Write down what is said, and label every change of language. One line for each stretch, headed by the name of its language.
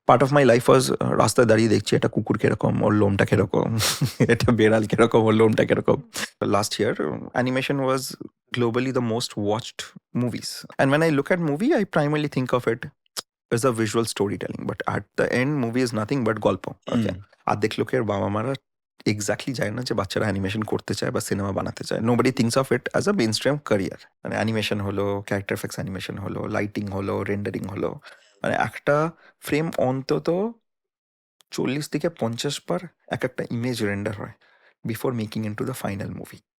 English: part of my life was
Bangla: রাস্তায় দাঁড়িয়ে দেখছি এটা কুকুর কিরকম, ওর লোমটা কিরকম, এটা বেড়াল কিরকম, ওর লোমটা কিরকম।
English: Last year animation was globally the most watched movies. And when I look at movie, I primarily think of it as a visual storytelling. But at the end, movie is nothing but
Bangla: গল্প।
English: Okay.
Bangla: অর্ধেক লোকের বাবা মারা exactly জানে না যে বাচ্চারা animation করতে চায় বা সিনেমা বানাতে চায়।
English: Nobody thinks of it as a mainstream career.
Bangla: মানে অ্যানিমেশন হলো, ক্যারেক্টার এফেক্টস অ্যানিমেশন হলো, লাইটিং হলো, রেন্ডারিং হলো, মানে একটা ফ্রেম অন্তত 40 থেকে 50 বার এক একটা ইমেজ রেন্ডার হয়
English: Before making into the final movie.